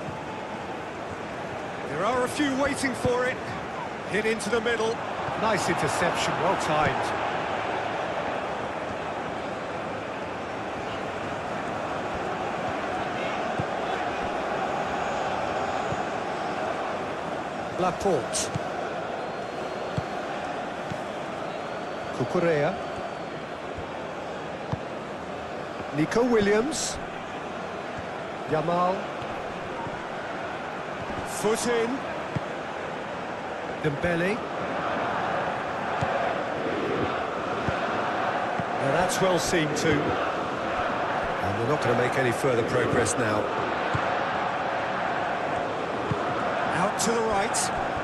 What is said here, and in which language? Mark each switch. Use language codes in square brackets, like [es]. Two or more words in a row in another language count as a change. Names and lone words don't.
[en] There are a few waiting for it. Hit into the middle. Nice interception, well timed. Laporte. Cucurella. Nico Williams. Yamal. Foot in. Dembele. Now that's well seen too. And they're not going to make any further progress now. Out to the right.